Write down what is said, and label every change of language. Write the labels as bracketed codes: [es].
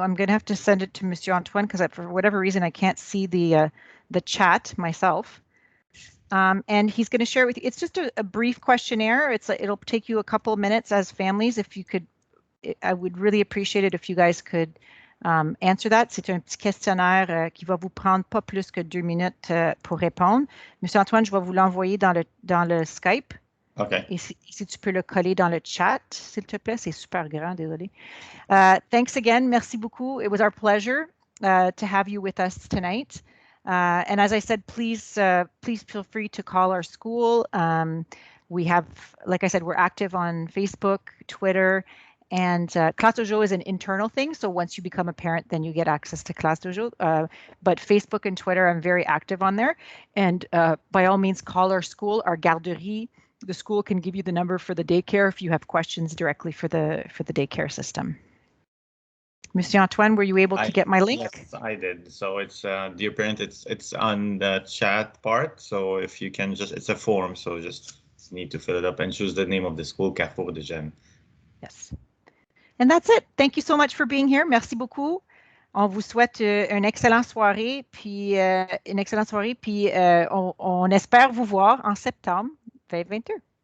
[en] I'm going to have to send it to Monsieur Antoine because for whatever reason I can't see the chat myself. And he's going to share it with you. It's just a brief questionnaire. It'll take you a couple of minutes as families. If you could, I would really appreciate it if you guys could answer that. [fr] C'est un petit questionnaire qui va vous prendre pas plus que 2 minutes pour répondre. Monsieur Antoine, je vais vous l'envoyer dans le Skype. OK. Et si tu peux le coller dans le chat, s'il te plaît, c'est super grand, désolé. [en] Thanks again. [fr] Merci beaucoup. [en] It was our pleasure to have you with us tonight. And as I said, please feel free to call our school. We have, like I said, we're active on Facebook, Twitter, and Classe Dojo is an internal thing. So once you become a parent, then you get access to Classe Dojo. But Facebook and Twitter, I'm very active on there. And by all means, call our school, our garderie. The school can give you the number for the daycare if you have questions directly for the daycare system. Monsieur Antoine, were you able to get my link? Yes, I did. So it's Dear Parent, it's on the chat part. So if you can it's a form. So just need to fill it up and choose the name of the school, Carrefour des Jeunes. Yes. And that's it. Thank you so much for being here. [fr] Merci beaucoup. On vous souhaite une excellente soirée, puis on espère vous voir en septembre 2022.